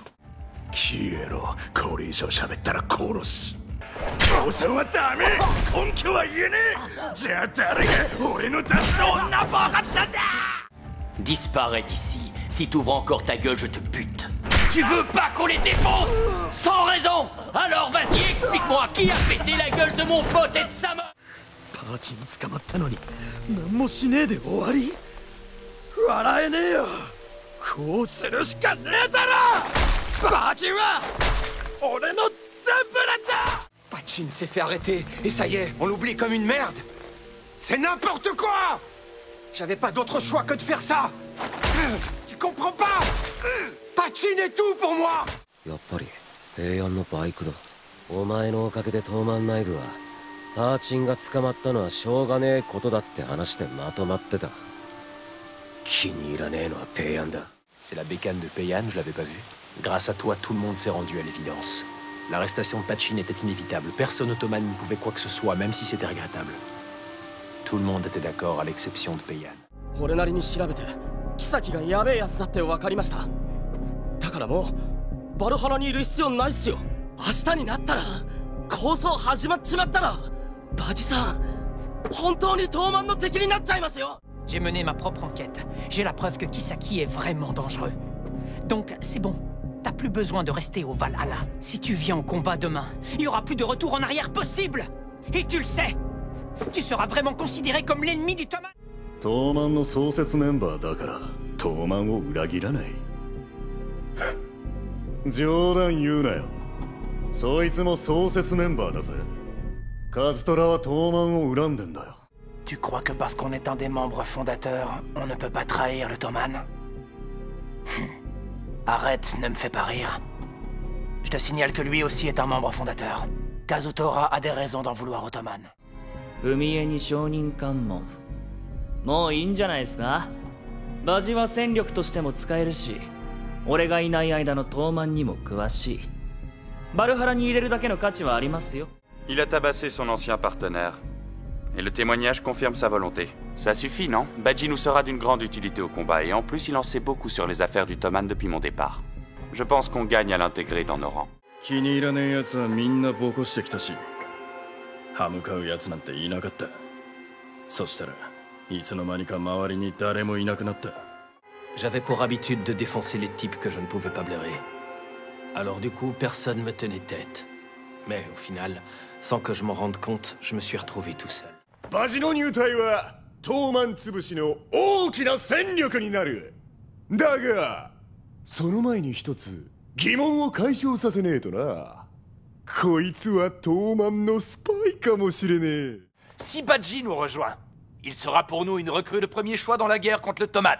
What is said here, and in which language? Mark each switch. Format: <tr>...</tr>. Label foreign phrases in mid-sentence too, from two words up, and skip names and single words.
<ja>これ以上喋ったら殺す。父さんはダメ。根拠は言えねえ。じゃあ誰が俺の出す女暴発なんだ。</ja> <fr>Disparais d'ici. Si t'ouvres encore ta gueule, je te bute. Tu veux pas qu'on les défonce? Sans raison. Alors vas-y, explique-moi qui a pété la gueule de mon pote et de sa meuf.</fr> <ja>パーチに捕まったのに何もしねえで終わり？笑えねえよ。こうするしかねえだろ。パーチンは俺の全部なんだ。</ja> <fr>Pachin s'est fait arrêter et ça y est, on l'oublie comme une merde. C'est n'importe quoi. J'avais pas d'autre choix que de faire ça. Tu comprends pas? Pachin est tout pour moi.</fr> <ja>やっぱり平安のバイクだ。お前のおかげで東満内部はパーチンが捕まったのはしょうがねえことだって話でまとまってた。気に入らねえのはペイアンだ。</ja> <fr>C'est la bécane de Peian, je l'avais pas vu. Grâce à toi, tout le monde s'est rendu à l'évidence. L'arrestation de Pachin était inévitable. Personne ottomane n'y pouvait quoi que ce soit, même si c'était regrettable. Tout le monde était d'accord, à l'exception de Peian.</fr> <ja>俺なりに調べて、妃がやべえやつだって分かりました。だからもうバルハラにいる必要ないっすよ。明日になったら抗争始まっちまったらバジさん本当に東卍の敵になっちゃいますよ。</ja> <fr>J'ai mené ma propre enquête. J'ai la preuve que Kisaki est vraiment dangereux. Donc, c'est bon. T'as plus besoin de rester au Valhalla. Si tu viens au combat demain, il y aura plus de retour en arrière possible. Et tu le sais. Tu seras vraiment considéré comme l'ennemi du Toman.</fr> <ja>東卍の創設メンバーだから東卍を裏切らない。冗談言うなよ。そいつも創設メンバーだぜ。カズトラは東卍を恨んでんだよ。</ja> <fr>Tu crois que parce qu'on est un des membres fondateurs, on ne peut pas trahir le Toman? Arrête, ne me fais pas rire. Je te signale que lui aussi est un membre fondateur. Kazutora a des raisons d'en vouloir au Toman.</fr> <ja>踏み絵に証人喚問。もういいんじゃないですか。バジは戦力としても使えるし、俺がいない間の東卍にも詳しい。バルハラに入れるだけの価値はありますよ。</ja> <fr>Il a tabassé son ancien partenaire. Et le témoignage confirme sa volonté. Ça suffit, non? Baji nous sera d'une grande utilité au combat, et en plus il en sait beaucoup sur les affaires du Toman depuis mon départ. Je pense qu'on gagne à l'intégrer dans nos rangs.</fr> <ja>気に入らねえ奴はみんなボコしてきたし、歯向かう奴なんていなかった。そしたらいつの間にか周りに誰もいなくなった。</ja> <fr>J'avais pour habitude de défoncer les types que je ne pouvais pas blairer. Alors du coup, personne me tenait tête. Mais au final, sans que je m'en rende compte, je me suis retrouvé tout seul.</fr> <ja>バジの入隊は東卍潰しの大きな戦力になる。だがその前に一つ疑問を解消させねえとな。こいつは東卍のスパイかもしれねえ。</ja> <fr>Si Baji nous rejoint, il sera pour nous une recrue de premier choix dans la guerre contre le Toman.</fr>